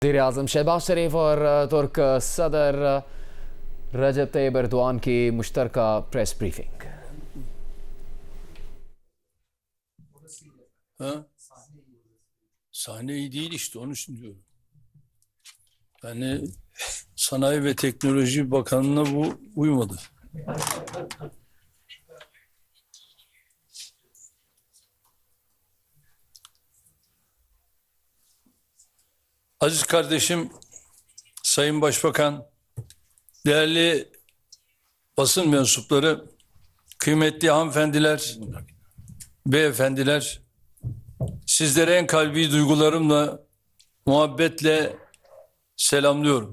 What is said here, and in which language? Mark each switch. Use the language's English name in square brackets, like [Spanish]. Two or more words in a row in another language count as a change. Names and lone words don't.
[Urdu] وزیرِ اعظم شہباز شریف اور ترک صدر رجب طیب ایردوان کی مشترکہ پریس بریفنگ. [Turkish] Ha? Sahne iyi değil işte onun için diyorum. Yani Sanayi ve Teknoloji Bakanlığı'na bu uymadı. Aziz kardeşim, Sayın Başbakan, değerli basın mensupları, kıymetli hanımefendiler, beyefendiler, sizlere en kalbi duygularımla, muhabbetle selamlıyorum.